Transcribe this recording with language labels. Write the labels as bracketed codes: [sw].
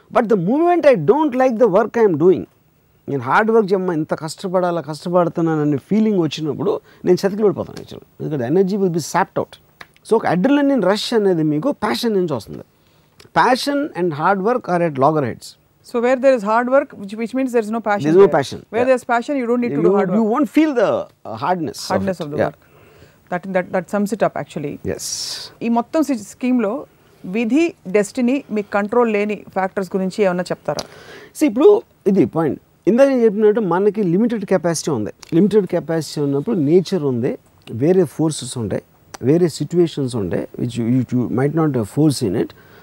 [en] but the moment I don't like the work I'm doing, [te] నేను hard work చేయమ్మా ఇంత కష్టపడుతున్నాననే feeling వచ్చినప్పుడు నేను చతికిపడిపోతాను యాక్చువల్లీ. ఎందుకంటే [en] Energy will be sapped out. [te] So ఒక అడ్రినలిన్ రష్ అనేది మీకు ప్యాషన్ నుంచి వస్తుంది. [en] Passion and hard work are at loggerheads. So where there is hard work, which means there is no passion. There is no passion. Where there is passion, you don't need to do hard work. You won't feel the hardness of the work. That sums it up actually. Yes. [te] ఈ మొత్తం scheme లో విధి, destiny, మీ control లేని factors గురించి ఏమన్నా చెప్తారా? ఇప్పుడు ఇది పాయింట్. ఇందాక నేను చెప్పినట్టు మనకి లిమిటెడ్ కెపాసిటీ ఉంది. లిమిటెడ్ కెపాసిటీ ఉన్నప్పుడు నేచర్ ఉంది, వేరే ఫోర్సెస్ ఉంటాయి, వేరే సిచ్యువేషన్స్ ఉంటాయి [en] Which you might not force in it.